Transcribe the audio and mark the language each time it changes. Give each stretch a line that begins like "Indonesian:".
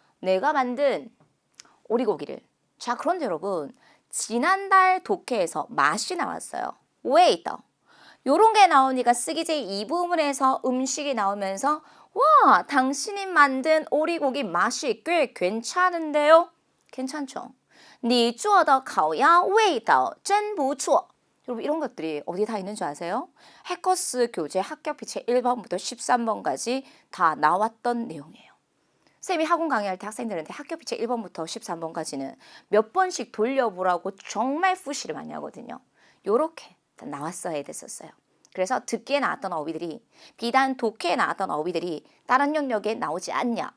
Korean: 내가 만든 오리고기를. 자, 그런데 여러분, 지난달 독해에서 맛이 나왔어요. 왜 있다? 요런 게 나오니까 쓰기제 이 부분에서 음식이 나오면서 와, 당신이 만든 오리고기 맛이 꽤 괜찮은데요? 괜찮죠?
Chinese: 你做的烤鸭味道真不错.
Korean: 여러분 이런 것들이 어디 다 있는 줄 아세요? 해커스 교재 합격 피치 1번부터 13번까지 다 나왔던 내용이에요. 쌤이 학원 강의할 때 학생들한테 학교 피치 1번부터 13번까지는 몇 번씩 돌려보라고 정말 푸시를 많이 하거든요. 요렇게 나왔어야 됐었어요. 그래서 듣기에 나왔던 어휘들이 비단 독해에 나왔던 어휘들이 다른 영역에 나오지 않냐?